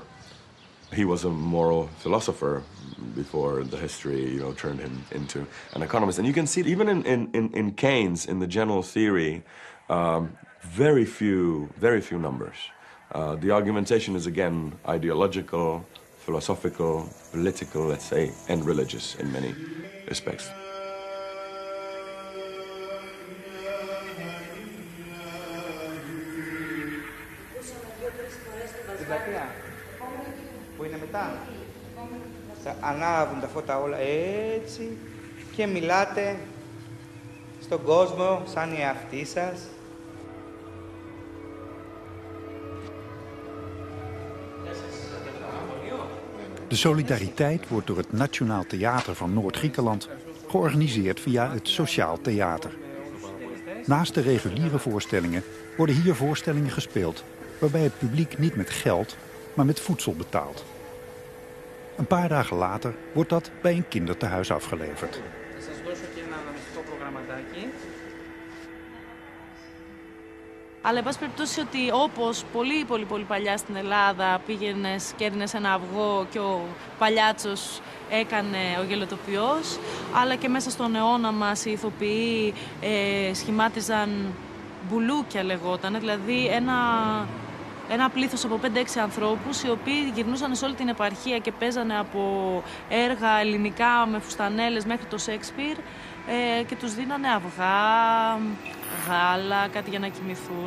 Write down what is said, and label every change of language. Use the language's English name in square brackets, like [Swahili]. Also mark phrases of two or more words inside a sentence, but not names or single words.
[English] He was a moral philosopher before the history, turned him into an economist. And you can see it even in Keynes, in the general theory, very few numbers. The argumentation is, again, ideological, philosophical, political, let's say, and religious in many respects. [Greek] Που είναι μετά. Θα ανάβουν τα φώτα όλα έτσι και μιλάτε στον κόσμο σαν οι εαυτοί σας. [Dutch] De solidariteit wordt door het Nationaal Theater van Noord-Griekenland georganiseerd via het Sociaal Theater. Naast de reguliere voorstellingen worden hier voorstellingen gespeeld waarbij het publiek niet met geld, maar met voedsel betaalt. Een paar dagen later wordt dat bij een kindertehuis afgeleverd. [Greek] Αλλά, εν πάση περιπτώσει, ότι όπως πολύ παλιά στην Ελλάδα πήγαινες και έδινες ένα αυγό και ο παλιάτσος έκανε ο γελοτοποιός, αλλά και μέσα στον αιώνα μας οι ηθοποιοί σχημάτιζαν μπουλούκια λεγόταν, δηλαδή ένα πλήθος από 5-6 ανθρώπους οι οποίοι γυρνούσαν σε όλη την επαρχία και παίζανε από έργα ελληνικά με φουστανέλες μέχρι το Σέξπιρ και τους δίνανε αυγά, γάλα, κάτι για να κοιμηθούν.